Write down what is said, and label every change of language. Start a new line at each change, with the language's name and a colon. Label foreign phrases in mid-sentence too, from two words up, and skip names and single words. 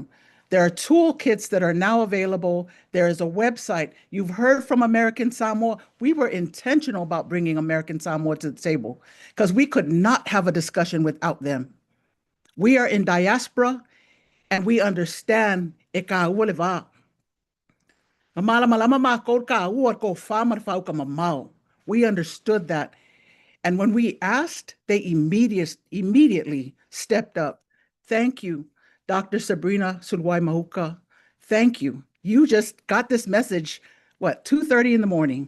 English: There are toolkits that are now available. There is a website. You've heard from American Samoa. We were intentional about bringing American Samoa to the table because we could not have a discussion without them. We are in diaspora and we understand
Samoan: e ka ua le wā.
English: We understood that. And when we asked, they immediately stepped up. Thank you, Dr. Sabrina Sulwai Mahuka. Thank you. You just got this message, 2:30 in the morning.